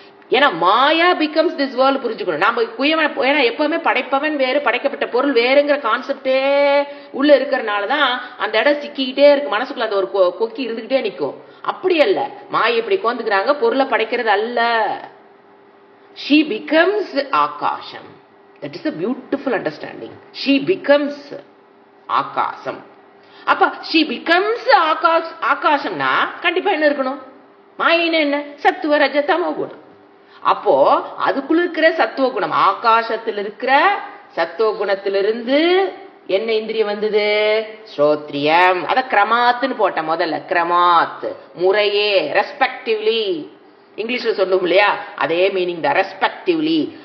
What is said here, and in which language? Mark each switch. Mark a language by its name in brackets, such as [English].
[Tamil] ஏன்னா மாயா [English] becomes this world [Tamil] புரிஞ்சுக்கணும். நம்ம குயவன், ஏன்னா எப்பவுமே படைப்பவன் வேறு, படைக்கப்பட்ட பொருள் வேறுங்கிற கான்செப்டே உள்ள இருக்கிறனாலதான் அந்த இடம் சிக்கிக்கிட்டே இருக்கு. மனசுக்குள்ள அந்த ஒரு கொக்கி இருந்துகிட்டே நிற்கும். அப்படி அல்ல. மாயை இப்படி கோந்துக்கிறாங்க, பொருளை படைக்கிறது அல்ல. [English] she becomes akasam. that is a beautiful understanding. she becomes akasam. [Tamil] அப்ப [English] she becomes [Tamil] ஆகாசம்னா கண்டிப்பா என்ன இருக்கணும்? மாயின்னு என்ன? சத்துவ ரஜ தமோ குணம். அப்போ அதுக்குள்ள இருக்கிற சத்துவ குணம், ஆகாசத்தில் இருக்கிற சத்துவ குணத்திலிருந்து என்ன இந்திரியம் வந்தது? ஸ்ரோத்ரியம். அத கிரமாத்துன்னு போட்ட முதல்ல. கிரமாத் முறையே, ரெஸ்பெக்டிவ்லி. இங்கிலீஷ்ல சொன்னோம் இல்லையா? அதே மீனிங் தான். ரெஸ்பெக்டிவ்லி.